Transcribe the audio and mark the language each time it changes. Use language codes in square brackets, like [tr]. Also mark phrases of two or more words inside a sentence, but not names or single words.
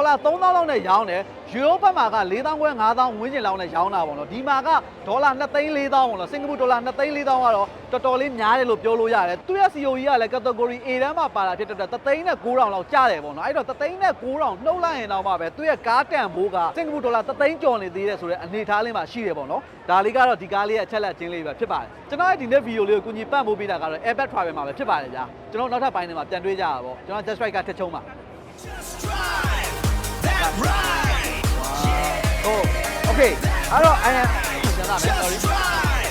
[my] လာ3,000လောက်နဲ့ရောင်းတယ်ယူရိုဘတ်မှာက4,500 5,000ဝန်းကျင်လောက်နဲ့ရောင်းတာပေါ့နော်ဒီမှာကဒေါ်လာ2,400,000ပေါ့နော်စင်ကာပူဒေါ်လာ2,400,000ကတော့တော်တော်လေးများတယ်လို့ပြောလို့ရတယ်သူရဲ့ COE ကလည်း category A တန်းမှာပါတာဖြစ်တဲ့အတွက်3,900,000လောက်ကျတယ်ပေါ့နော်အဲ့တော့3,900,000နှုတ်လိုက်ရင်တော့မှပဲသူရဲ့ကားတန်ဖိုးကစင်ကာပူဒေါ်လာ3,000,000ကျော်နေသေးတယ်ဆိုတဲ့အနေထားလေးမှာရှိတယ်ပေါ့နော်ဒါလေးကတော့ဒီကားလေးရဲ့အချက်လက်ချင်းလေးပဲဖြစ်ပါတယ်ကျွန်တော်ရဲ့ဒီနေ့ဗီဒီယိုလေးကိုကူညီပံ့ပိုးပေးတာကတော့ Airbag Travel မှာပဲဖြစ်ပါတယ်ဗျာကျွန်တော်နောက်ထပ်ပိုင်းတွေမှာပြန်တွေ့ကြရပါပေါ့ကျွန်တော် Just Right ကထက်ချုံးပါ [en] Just drive that ride. Oh, okay. I don't. I am. Just drive